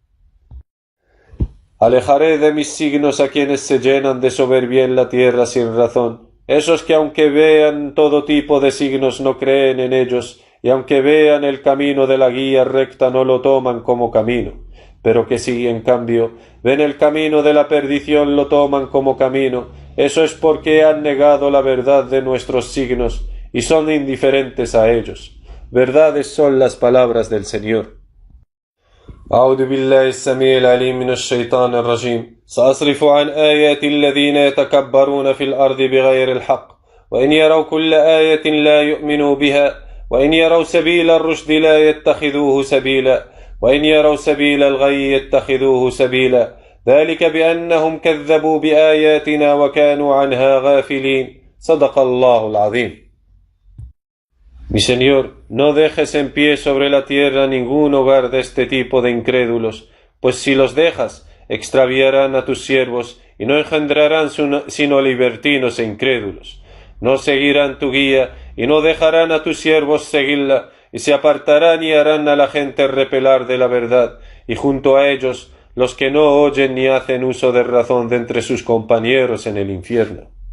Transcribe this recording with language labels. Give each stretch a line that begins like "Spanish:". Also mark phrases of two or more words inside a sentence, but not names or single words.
Spanish: Alejaré de mis signos a quienes se llenan de soberbia en la tierra sin razón, esos que aunque vean todo tipo de signos no creen en ellos, y aunque vean el camino de la guía recta no lo toman como camino, pero que si, en cambio, ven el camino de la perdición lo toman como camino, eso es porque han negado la verdad de nuestros signos y son indiferentes a ellos. Verdades son las palabras del Señor.
Arabic: أعوذ بالله السميع العليم من الشيطان الرجيم سأصرف عن آيات الذين يتكبرون في الأرض بغير الحق وإن يروا كل آية لا يؤمنوا بها وإن يروا سبيل الرشد لا يتخذوه سبيلا وإن يروا سبيل الغي يتخذوه سبيلا ذلك بأنهم كذبوا بآياتنا وكانوا عنها غافلين صدق الله العظيم.
Spanish: Mi Señor, no dejes en pie sobre la tierra ningún hogar de este tipo de incrédulos, pues si los dejas, extraviarán a tus siervos y no engendrarán sino libertinos e incrédulos. No seguirán tu guía y no dejarán a tus siervos seguirla, y se apartarán y harán a la gente repelar de la verdad, y junto a ellos los que no oyen ni hacen uso de razón de entre sus compañeros en el infierno.